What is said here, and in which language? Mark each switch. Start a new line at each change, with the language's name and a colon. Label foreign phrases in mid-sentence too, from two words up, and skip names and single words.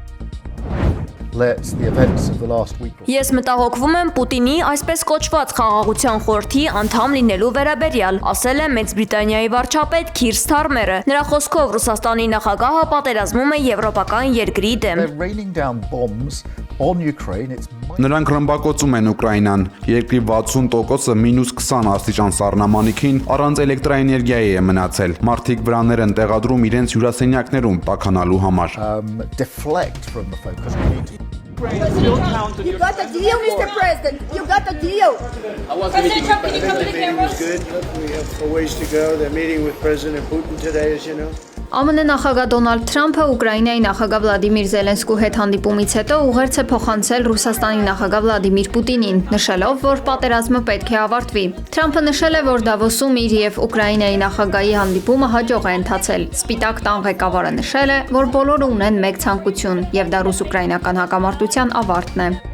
Armenian: Ես մտահոգվում եմ Պուտինի այսպես կոչված խաղաղության խորհրդի անդամ լինելու վերաբերյալ, ասել է Մեծ Բրիտանիայի վարչապետ Քիր Սթարմերը։ Նրա խոսքով Ռուսաստանի նախագահը պատերազմում է եվրոպական երկրի դեմ։ Նրանք ռմբակոծում են Ուկրաինան, երկրի 60%-ը -20 աստիճան սառնամանիքին առանց էլեկտրաէներգիայի է մնացել։ Մարդիկ վրաներ են տեղադրում իրենց հյուրասենյակներում տաքանալու համար։
English: You got the deal, Mr. President. You got the deal. President Trump, can you come to the camera? Good. We have a ways to go. They're meeting with President Putin today, as you know.
Armenian: ԱՄՆ նախագահ Դոնալդ Թրամփը Ուկրաինայի նախագահ Վլադիմիր Զելենսկու հետ հանդիպումից հետո ուղերձ է փոխանցել Ռուսաստանի նախագահ Վլադիմիր Պուտինին, նշելով, որ պատերազմը պետք է ավարտվի։ Թրամփը նշել է, որ Դավոսում իր եւ Ուկրաինայի նախագահի հանդիպումը հաջող է ընթացել։ Սպիտակ տան ղեկավարը նշել է, որ բոլորը ունեն մեկ ցանկություն, եւ դա ռուս-ուկրաինական հակամարտության ավարտն է։